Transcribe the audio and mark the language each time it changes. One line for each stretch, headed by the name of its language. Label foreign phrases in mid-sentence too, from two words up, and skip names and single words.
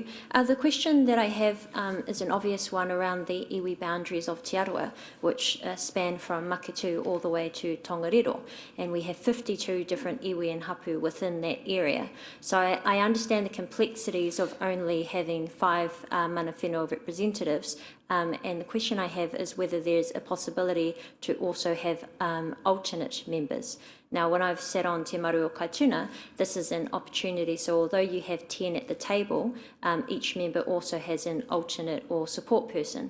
English: The question that I have is an obvious one around the iwi boundaries of Te Aroha, which span from Maketu all the way to Tongariro, and we have 52 different iwi and hapu within that area. So I understand the complexities of only having 5
Māori: mana whenua
English: representatives, and the question I have is whether there's a possibility to also have alternate members. Now, when I've sat on Te Maru o Kaituna, this is an opportunity. So although you have 10 at the table, each member also has an alternate or support person.